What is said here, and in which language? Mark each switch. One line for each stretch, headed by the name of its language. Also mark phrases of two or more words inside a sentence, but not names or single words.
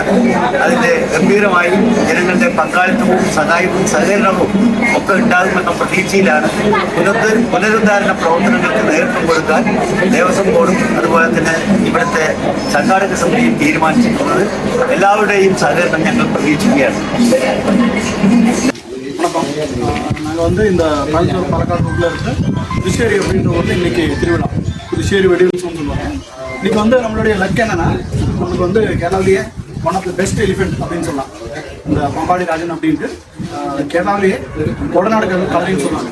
Malayalam: അതിൻ്റെ ഗംഭീരമായി ജനങ്ങളുടെ പങ്കാളിത്തവും സഹായവും സഹകരണവും ഒക്കെ ഉണ്ടാകുമെന്ന പ്രതീക്ഷയിലാണ് പുനരുദ്ധാരണ പ്രവർത്തനങ്ങൾക്ക് നേതൃത്വം കൊടുക്കാൻ ദേവസ്വം ബോർഡും അതുപോലെ തന്നെ ഇവിടുത്തെ സംഘാടക സമിതിയും തീരുമാനിച്ചിട്ടുള്ളത്. എല്ലാവരുടെയും സഹകരണം ഞങ്ങൾ പ്രതീക്ഷിക്കുകയാണ്.
Tamil: நாங்கள் இந்த பாலக்காடு ரூட்டில் இருக்கு புதுச்சேரி அப்படின்ற இன்னைக்கு திருவிழா புதுச்சேரி வெடி உற்சவம் சொல்லுவாங்க. இன்னைக்கு நம்மளுடைய லக் என்னன்னா, நமக்கு கேரளாவிலேயே
English: one of the best elephant
Tamil: அப்படின்னு சொல்லலாம். இந்த பாம்பாடி ராஜன் அப்படின்ட்டு கேரளாவிலேயே கொடநாடு கலரின்னு சொல்லுவாங்க.